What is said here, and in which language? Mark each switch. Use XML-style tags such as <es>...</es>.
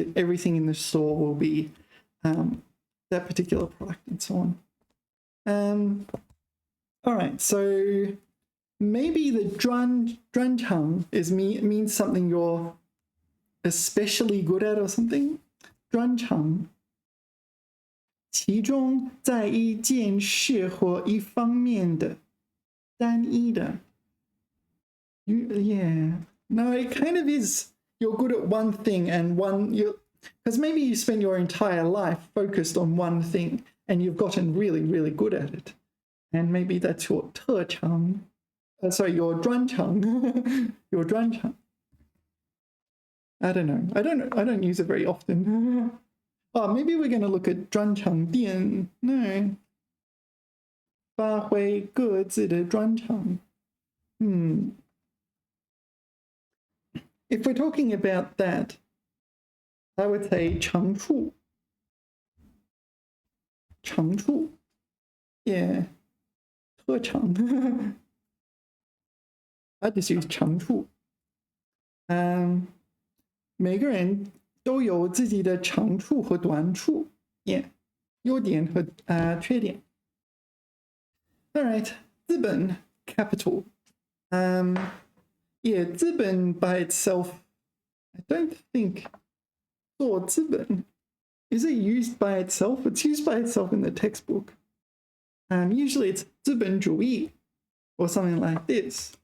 <en>Everything in the store will be that particular product and so on. All right, so maybe the 专长 means something you're especially good at or something.</en> <zh>专长其中在一件事或一方面的单一的</zh> <en>Yeah, no, it kind of is. You're good at one thing and because maybe you spent your entire life focused on one thing and you've gotten really, really good at it. And maybe that's your 特长. Sorry, your 专长. Your 专长.I don't know. I don't use it very often. Oh, maybe we're going to look at 专长店. No. 发挥各自的专长. If we're talking about that, I would say 长处.</en> <zh>长处.Yeah. 特长.</zh> <en>I just use 长处.</en> <zh>每个人都有自己的长处和短处 ，yeah， 优点和缺点。</zh> <en>All right, 资本 capital. Yeah, 资本 by itself, I don't think 做资本 is it used by itself? It's used by itself in the textbook. Usually it's 资本主义 or something like this.</en>